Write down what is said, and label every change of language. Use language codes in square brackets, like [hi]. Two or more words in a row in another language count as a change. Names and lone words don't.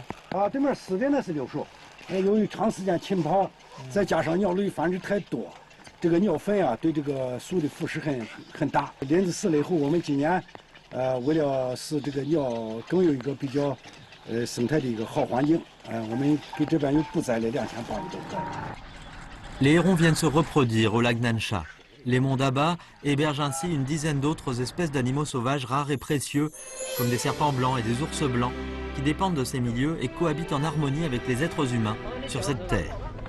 [zh] 啊，对面死的那是柳树，由于长时间浸泡，再加上鸟类繁殖太多。这个鸟粪啊，对这个树的腐蚀很大。林子死了以后，我们今年，为了使这个鸟更有一个比较，生态的一个好环境，我们给这边又布栽了2800多棵。 [fr] Les hérons viennent se reproduire au lac Nansha. Les monts d'Aba hébergent ainsi une dizaine d'autres espèces d'animaux sauvages rares et précieux, comme des serpents blancs et des ours blancs, qui dépendent de ces milieux et cohabitent en harmonie avec les êtres humains sur cette terre.